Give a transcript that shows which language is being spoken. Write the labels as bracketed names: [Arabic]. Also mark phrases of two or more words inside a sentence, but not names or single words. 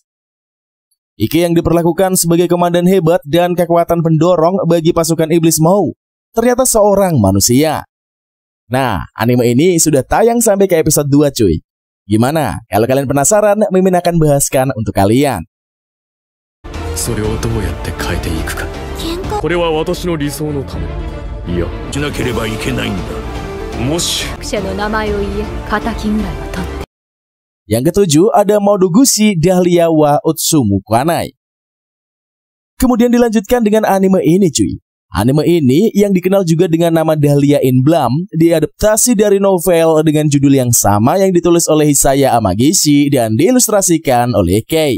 [Indonesian] Ike yang diperlakukan sebagai komandan hebat dan kekuatan pendorong bagi pasukan iblis Mau, ternyata seorang manusia. Nah, anime ini sudah tayang sampai ke episode 2 cuy. Gimana? Kalau kalian penasaran, Mimin akan bahaskan untuk kalian. [Japanese] それをどうやって変えていくかこれは私の理想のため。いや、しなければいけないんだもし [Indonesian] Yang ketujuh ada Modogushi Dahlia wa Utsumu Kanai. Kemudian dilanjutkan dengan anime ini cuy. Anime ini yang dikenal juga dengan nama Dahlia in Bloom diadaptasi dari novel dengan judul yang sama yang ditulis oleh Hisaya Amagishi dan diilustrasikan oleh Kei.